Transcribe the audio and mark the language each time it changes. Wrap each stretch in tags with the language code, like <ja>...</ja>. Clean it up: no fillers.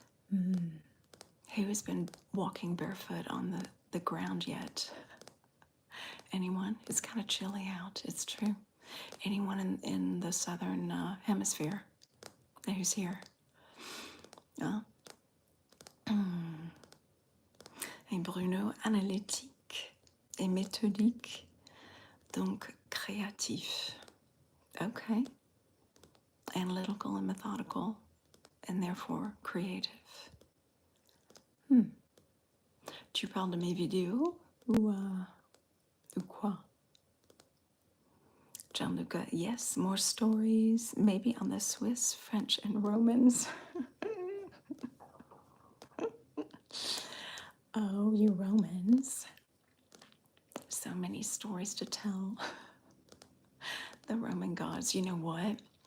<en>Who has been walking barefoot on the ground yet? Anyone? It's kind of chilly out, it's true. Anyone in the southern hemisphere who's here?</en> <fr>Et Bruno, analytique et méthodique, donc créatif.</fr> <en>Okay. Analytical and methodical, and therefore creative.</en> <fr>Tu parles de mes vidéos ou quoi?</fr> <en>Gianluca, yes, more stories, maybe on the Swiss, French, and Romans. Oh, you Romans. So many stories to tell. The Roman gods. You know what?</en>